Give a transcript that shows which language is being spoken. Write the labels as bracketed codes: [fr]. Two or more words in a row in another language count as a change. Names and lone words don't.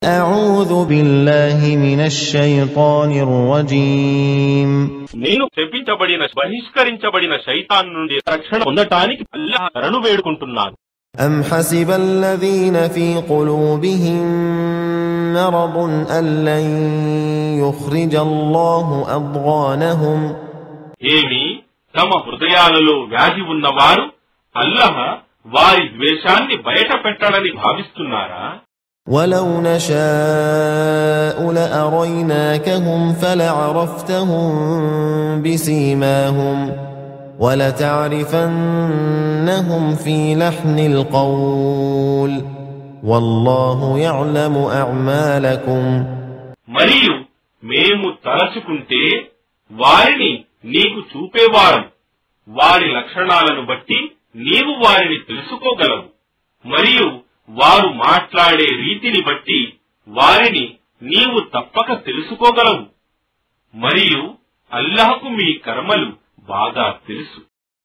[ar] أعوذ بالله من الشيطان الرجيم [te] నేను శపించబడిన బహిష్కరించబడిన శైతాన్ నుండి రక్షణ పొందటానికి అల్లాహ్ శరణు వేడుకుంటున్నాను. [ar] أم حسب الذين في قلوبهم مرض أن لن يخرج الله أضغانهم [te] ఏమి తమ హృదయాలలో వ్యాధి ఉన్నవారు అల్లాహ్ వారి ద్వేషాన్ని బయట పెట్టాలని భావిస్తున్నారా? [ar] ولو نشاء لأريناكهم فلعرفتهم بسيماهم ولتعرفنهم في لحن القول والله يعلم أعمالكم [te] మరియు మేము తలచుకుంటే వారిని నీకు చూపేవారం, వారి లక్షణాలను బట్టి నీవు వారిని తెలుసుకోగలవు, మరియు వారు మాట్లాడే రీతిని బట్టి వారిని నీవు తప్పక తెలుసుకోగలవు, మరియు అల్లాహ్కు మీ కర్మలు బాగా తెలుసు.